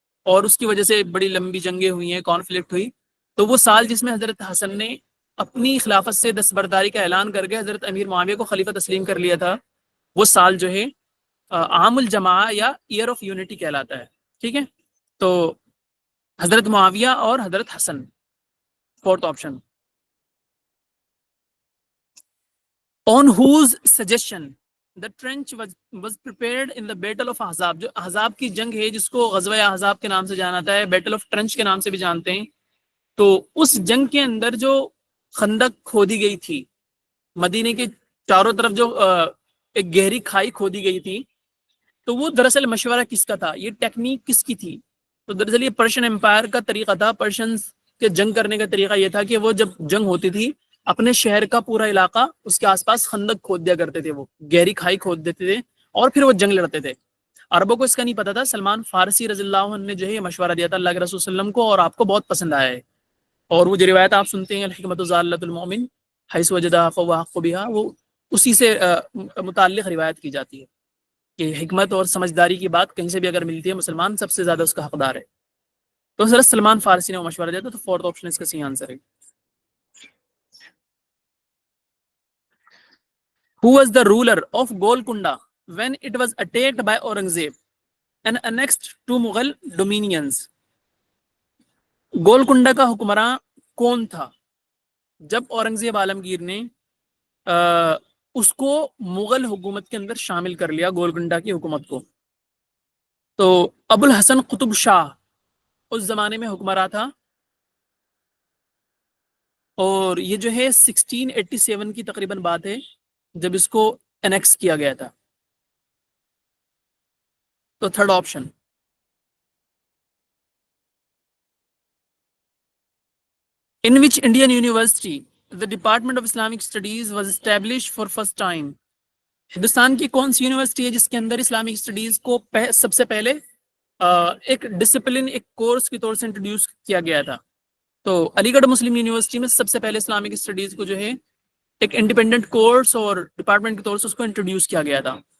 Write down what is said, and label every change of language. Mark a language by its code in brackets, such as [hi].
[ur] اور اس کی وجہ سے بڑی لمبی جنگیں ہوئی ہیں، کانفلکٹ ہوئی. تو وہ سال جس میں حضرت حسن نے اپنی خلافت سے دستبرداری کا اعلان کر کے حضرت امیر معاویہ کو خلیفہ تسلیم کر لیا تھا، وہ سال جو ہے عام الجماع یا ایئر آف یونٹی کہلاتا ہے. ٹھیک ہے. تو حضرت معاویہ اور حضرت حسن، fourth option. [en] On whose suggestion the trench was prepared in the Battle of Ahzab. [ur] جو احزاب کی جنگ ہے، جس کو غزوہ احزاب کے نام سے جانا جاتا ہے، بیٹل آف ٹرنچ کے نام سے بھی جانتے ہیں. تو اس جنگ کے اندر جو خندق کھودی گئی تھی، مدینے کے چاروں طرف جو ایک گہری کھائی کھودی گئی تھی، تو وہ دراصل مشورہ کس کا تھا، یہ ٹیکنیک کس کی تھی؟ تو دراصل یہ پرشین امپائر کا طریقہ تھا. پرشنز کے جنگ کرنے کا طریقہ یہ تھا کہ وہ جب جنگ ہوتی تھی، اپنے شہر کا پورا علاقہ، اس کے آس پاس خندق کھود دیا کرتے تھے، وہ گہری کھائی کھود دیتے تھے، اور پھر وہ جنگ لڑتے تھے. عربوں کو اس کا نہیں پتا تھا. سلمان فارسی رضی اللہ عنہ نے جو ہے یہ مشورہ دیا تھا اللہ کے رسول صلی اللہ علیہ وسلم کو، اور آپ کو بہت پسند آیا ہے. اور وہ جو روایت آپ سنتے ہیں، [ar] الحکمت ضالۃ المؤمن حیث وجدها فهو احق بها، [ur] وہ اسی سے متعلق روایت کی جاتی ہے کہ حکمت اور سمجھداری کی بات کہیں سے بھی اگر ملتی ہے، مسلمان سب سے زیادہ اس کا حقدار ہے. تو حضرت سلمان فارسی نے وہ مشورہ دیا تھا. تو فورتھ آپشن اس کا صحیح آنسر ہے. [en] Who was the ruler of Golconda when it was attacked by Aurangzeb and annexed to Mughal dominions? [ur] Golconda کا حکمراں کون تھا جب اورنگزیب عالمگیر نے اس کو مغل حکومت کے اندر شامل کر لیا، گولکنڈا کی حکومت کو؟ تو ابو الحسن قطب شاہ اس زمانے میں حکمراں تھا، اور یہ جو ہے 1687 کی تقریباً بات ہے جب اس کو انیکس کیا گیا تھا. تو third option. [en] In which Indian university the Department of Islamic Studies was established for first time? [ur] Hindustan کی کون سی یونیورسٹی ہے جس کے اندر اسلامک اسٹڈیز کو سب سے پہلے ایک ڈسپلن، ایک کورس کے طور سے انٹروڈیوس کیا گیا تھا؟ تو علی گڑھ مسلم یونیورسٹی میں سب سے پہلے اسلامک اسٹڈیز کو جو ہے ایک انڈیپینڈنٹ کورس اور ڈپارٹمنٹ کے طور سے اس کو انٹروڈیوس کیا گیا تھا.